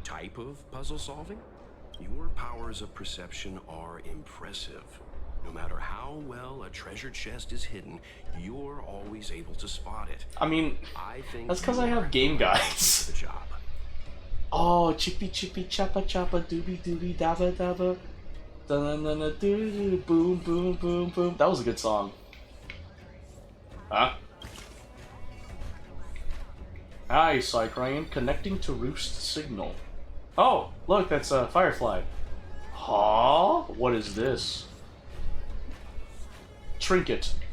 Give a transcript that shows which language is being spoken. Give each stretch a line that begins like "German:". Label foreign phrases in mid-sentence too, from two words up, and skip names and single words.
English: Type of puzzle solving? Your powers of perception are impressive. No matter how well a treasure chest is hidden, you're always able to spot it. I mean, I think that's because I have game guides. the job. Oh, chippy chippy choppa choppa doobie doobie dabba dabba. Da-na-na-na doo-doo, boom boom boom boom. That was a good song. Huh? Hi, Cycrane. Connecting to Roost signal. Oh, look, that's a Firefly. Huh? What is this? Trinket.